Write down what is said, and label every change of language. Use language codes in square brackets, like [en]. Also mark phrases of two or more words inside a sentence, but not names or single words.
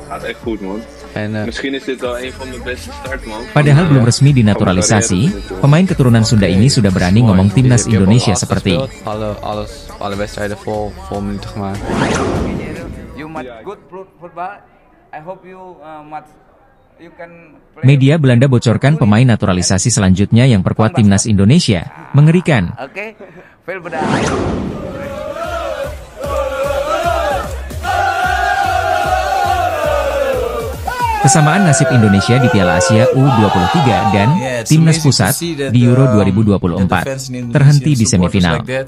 [nl] Gaat echt goed, man. Misschien is dit wel een van de beste start, man. [id] Padahal belum resmi dinaturalisasi, pemain keturunan Sunda ini sudah berani ngomong timnas Indonesia seperti [nl] alle wedstrijden vol minuten gemaakt. [id] Media Belanda bocorkan pemain naturalisasi selanjutnya yang perkuat timnas Indonesia. Mengerikan. Kesamaan nasib Indonesia di Piala Asia U23 dan timnas pusat di Euro 2024 terhenti di semifinal.